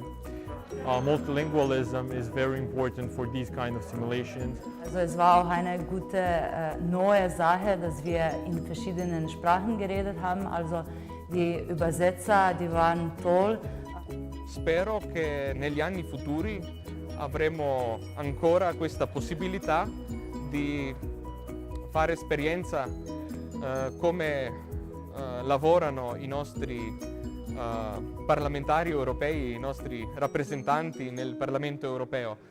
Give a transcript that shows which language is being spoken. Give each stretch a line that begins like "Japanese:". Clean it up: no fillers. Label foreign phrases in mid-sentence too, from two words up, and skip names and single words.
English: Multilingualism is very important for these kind of simulations.
German: Also es war auch eine gute neue Sache, dass wir in verschiedenen Sprachen geredet haben. Also die Übersetzer, die waren toll.
Italian: Spero che negli anni futuri avremo ancora questa possibilità di fare esperienza come lavorano i nostri parlamentari europei, i nostri rappresentanti nel Parlamento europeo.